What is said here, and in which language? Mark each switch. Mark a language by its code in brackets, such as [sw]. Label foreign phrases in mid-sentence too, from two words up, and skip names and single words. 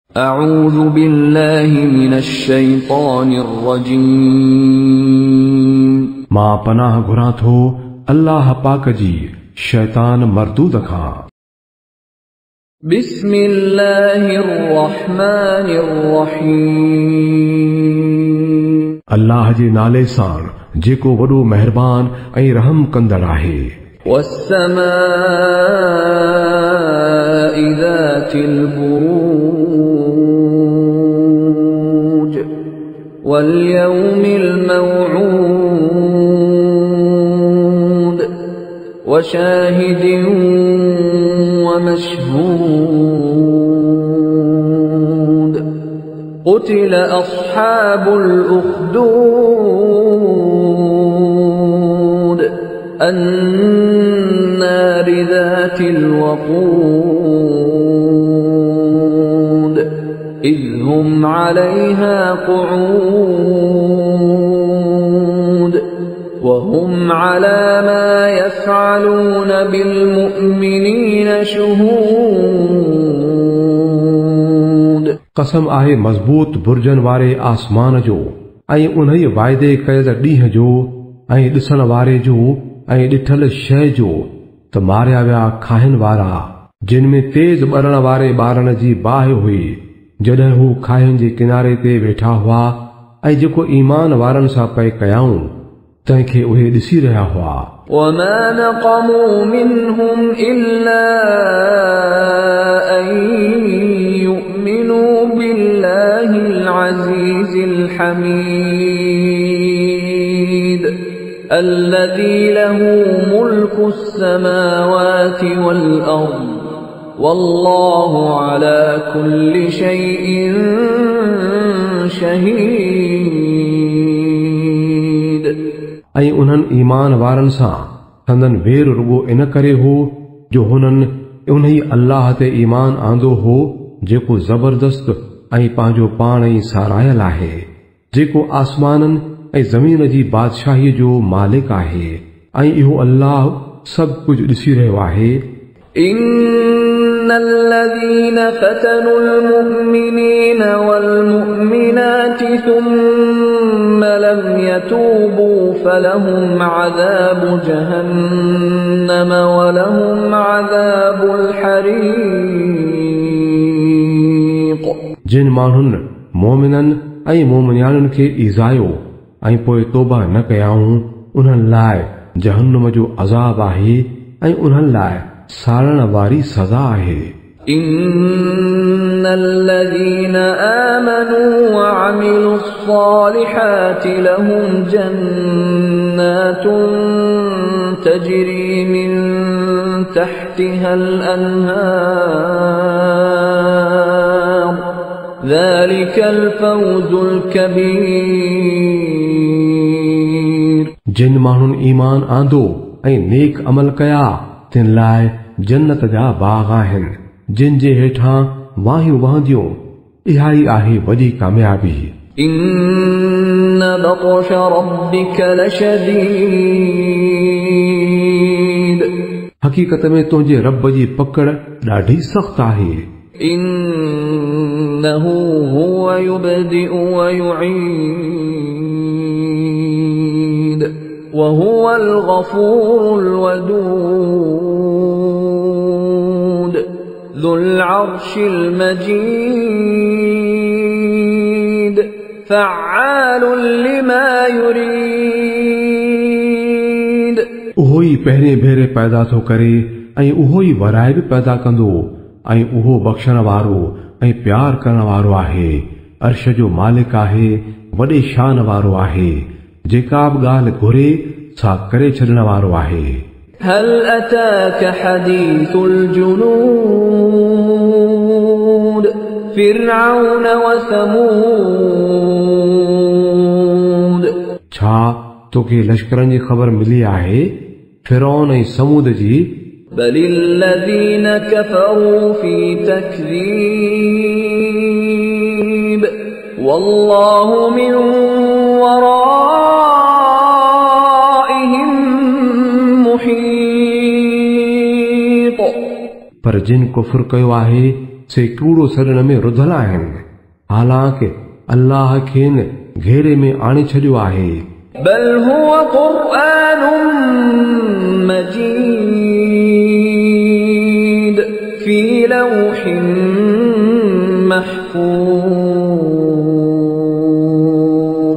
[ar] أعوذ بالله من الشيطان الرجيم. [sd] मां पनाह घुरां थो अल्लाह पाक जी शैतान मरदूद खां। [ar] بسم الله الرحمن الرحيم. [sd] अल्लाह जे नाले सां जेको वॾो मेहरबान ऐं रहम कंदड़ आहे। [ar] والسماء ذات البروج واليوم الموعود وشاهد ومشهود قتل أصحاب الأخدود النار ذات الوقود إذ هم عليها قعود وهم على ما يفعلون بالمؤمنين شهود. [sd] कसम आहे मज़बूत बुर्जन वारे आसमान जो ऐं उन्हीअ वाइदे कयल ॾींहं जो ऐं ॾिसण वारे जो ऐं ॾिठल शइ जो त मारिया विया खाहिन वारा जिन में तेज ॿरण वारे ॿारनि जी बाहि हुई जॾहिं हू खाहिन जे किनारे ते वेठा हुआ ऐं जेको ईमान वारनि सां पए कयाऊं तंहिंखे उहे ॾिसी रहिया हुआ। [ar] وما نقموا منهم إلا أن يؤمنوا بالله العزيز الحميد الذي له ملك السماوات والأرض والله على كل شيء شهيد. [sd] ऐं उन्हनि ईमान वारनि सां संदन वेर रुगो इन करे हो जो हुननि उन्ही अल्लाह ते ईमान आंदो हो जेको ज़बरदस्त ऐं पंहिंजो पाण ई सारायल आहे, जेको आसमाननि ऐं ज़मीन जी बादशाहीअ जो मालिक आहे ऐं इहो अल्लाह सभु कुझु ॾिसी रहियो आहे। [ar] إن الذين فتنوا المؤمنين والمؤمنات ثم لم يتوبوا فلهم عذاب جهنم ولهم عذاب الحريق. [sd] जिन माण्हुनि मोमिननि ऐं मोमिनियाणनि खे ईज़ायो ऐं पोइ तौबा न कयाऊं उन्हनि लाइ जहन्नम जो अज़ाब आहे ऐं उन्हनि लाइ साड़ण वारी सज़ा आहे। [ar] إن الذين آمنوا وعملوا الصالحات لهم جنات تجري من تحتها الأنهار ذلك الفوز الكبير. [sd] जिन माण्हुनि ईमान आंदो ऐं नेक अमल कया तिन लाइ जन्नत जा बाग आहिनि जिन जे हेठां वाहियूं वहंदियूं। इहा ई आहे वॾी कामयाबी। [ar] إن بطش ربك لشديد. [sd] हक़ीक़त में तुंहिंजे रब जी पकड़ ॾाढी सख़्त आहे। [ar] إنه هو يبدئ ويعيد وهو الغفور الودود ذو العرش المجيد فعال لما يريد. [sd] उहो ई पहिरें भेरे पैदा थो करे ऐं उहो ई वराए बि पैदा कंदो ऐं उहो बख़्शण वारो ऐं प्यार करण वारो आहे। अर्श जो मालिक आहे, वॾे शान वारो आहे, जेका बि ॻाल्हि घुरे सा करे छॾण वारो आहे। [ar] هل أتاك حديث الجنود فرعون وثمود. [sd] छा तोखे लश्करनि जी ख़बर मिली आहे फिरौन ऐं समूद जी? [ar] بل الذين كفروا في تكذيب والله من ورائهم محيط. [sd] पर जिन कुफ्र कयो आहे से कूड़ो सड़ण में रुधल आहिनि हालांकि अल्लाह खेनि घेरे में आणे छॾियो आहे [ar] بل هو قرآن مجيد في لوح محفوظ